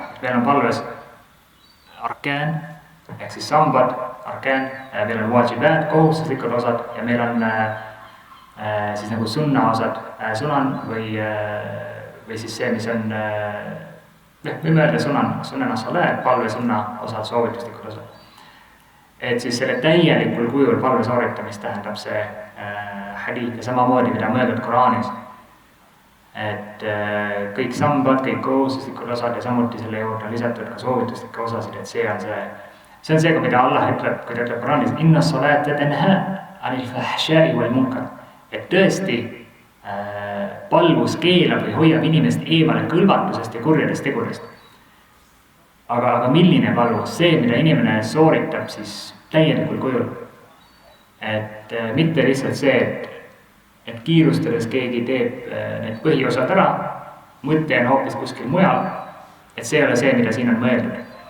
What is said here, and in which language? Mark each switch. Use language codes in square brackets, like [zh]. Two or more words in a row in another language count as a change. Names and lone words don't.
[et] Meil on palves arkään ehk siis sambad, arkään, meil on wajibat, kohustuslikud osad ja meil on siis nagu sunna osad, sunan või siis see, mis on võime öelda [ar] سنن الصلاة, [et] palve sunna osad, soovituslikud osad. Et siis selle täielikul kujul palve sooritamist tähendab see hadiid ja samamoodi, mida mõeldud Koraanis. Et kõik sambad, kõik kohustuslikud osad ja samuti selle juurde on lisatud ka soovituslikke osasid, et see on see, mida Allah ütleb, kui ta ütleb Koraanis [ar] إن الصلاة تنهى عن الفحشاء والمنكر. [et] Et tõesti palvus keelab või hoiab inimest eemale kõlvatusest ja kurjadest tegudest. Aga milline palvus? See, mida inimene sooritab siis täielikul kujul. Et mitte lihtsalt see, et kiirustades keegi teeb need põhiosad ära, mõte on hoopis kuskil mujal, et see ei ole see, mida siin on mõeldud.